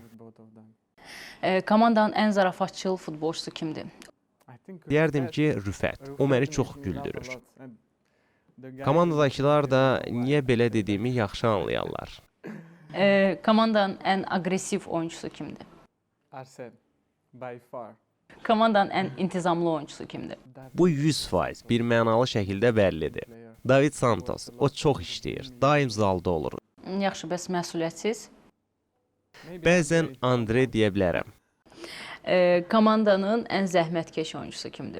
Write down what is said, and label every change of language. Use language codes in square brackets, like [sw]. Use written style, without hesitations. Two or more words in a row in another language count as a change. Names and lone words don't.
[az] Komandanın ən zarafatçıl futbolçusu kimdir? Deyərdim ki, Rüfət. O məni çox güldürür. Komandadakılar da niyə belə dediyimi yaxşı anlayarlar. Komandanın ən aqressiv oyuncusu kimdir? [en] Arsene, by far. [az] Komandanın ən intizamlı oyuncusu kimdir? Bu 100% bir mənalı şəkildə bəllidir. David Santos, o çox işləyir, daim zalda olur. Yaxşı, bəs məsuliyyətsiz? Bəzən Andre deyə bilərəm. Komandanın ən zəhmətkeş oyuncusu kimdir?